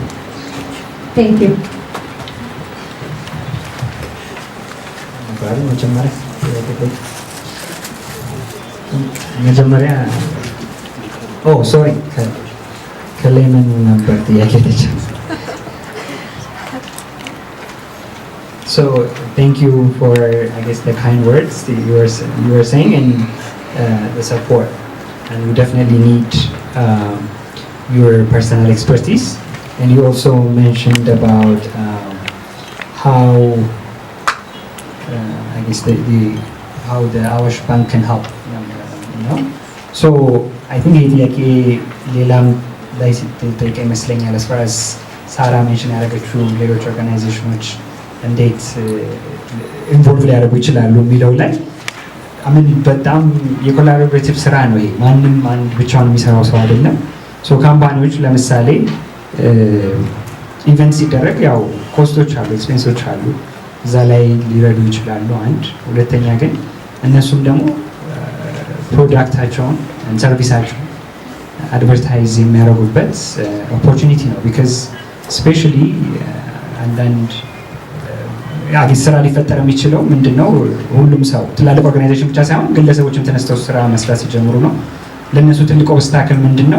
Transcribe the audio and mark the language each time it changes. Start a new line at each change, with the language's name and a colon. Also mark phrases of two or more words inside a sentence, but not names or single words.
English: Thank you.
Amharic: መጀመሪያ ሶሪ ከሌመን ነበር ጥያቄ ተች
English: So thank you for I guess the kind words that you were saying and the support, and we definitely need your personal expertise. And you also mentioned about how I guess how the Awash Bank can help, you know. So I think
Amharic: ጥያቄ ሌላም ላይ ስትጠይቅ ይመስለኛል
English: as far as
Amharic: ሳራ ሜንሽን ያደረገችው ሌሎች ኦርጋናይዜሽኖች እንዴት ኢንቮልቭ ሊያደርጉ ይችላሉ የሚለው ላይ አምን በጣም የኮላቦሬቲቭ ስራ ነው። ይሄ ማንም አንድ ብቻውን የሚሰራው ሰው አይደለም። ሶ ካምፓኒዎች ለምሳሌ ኢቨንት ሲደረግ ያው ኮስቶች አሉ፣ ኤክስፔንሶች አሉ፣ እዛ ላይ ሊረዱ ይችላሉ። አንድ ሁለተኛ ግን እነሱም ደግሞ ፕሮዳክታቸውን ሰርቪሳቸውን አድቨርታይዝ የሚያደርጉበት ኦፖርቹኒቲ ነው።
English: because specially
Amharic: አንዳንድ ስራ ሊፈጠር የሚችለው ምንድነው ሁሉም ሰው ትላልቅ ኦርጋናይዜሽን ብቻ ሳይሆን ግለሰቦችም ተነስተው ስራ መስራት ሲጀምሩ ነው። ለነሱ ትልቅ ኦብስታክል ምንድነው?